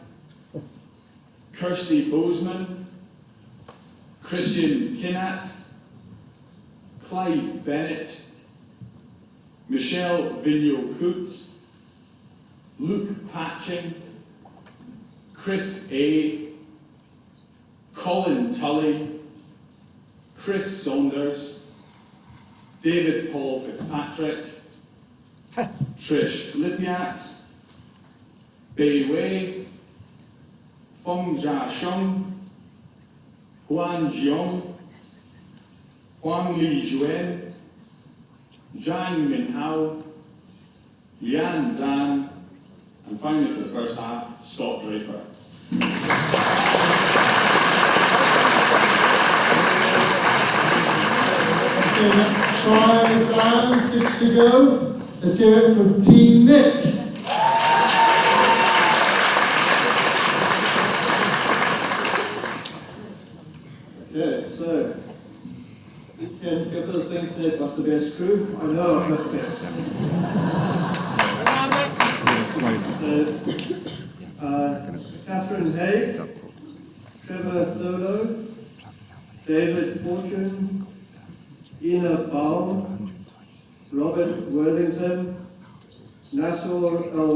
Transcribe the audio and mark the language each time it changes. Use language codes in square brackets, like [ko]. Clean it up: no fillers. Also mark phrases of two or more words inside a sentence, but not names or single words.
[en] Kirsty Bozeman, Christian Kinatz, Clyde Bennett, Michelle Vigneault-Coutts, Luke Patching, Chris A, Colin Tully, Chris Saunders, David Paul Fitzpatrick, Trish Lipiat, Bei Wei, Feng Jia Sheng, Huan Jiong, Huang Li Juen, Zhang Minhao, Lian Dan, and finally for the first half, Scott Draper. Okay, that's 5 down, 6 to go. Let's hear it from Team Nick. Okay, so these games skipper's think Nick was the best crew. I know I've got the best. Catherine Haig, Trevor Thurlow, David Fortune, Ina Baum, Robert Worthington, Nassor El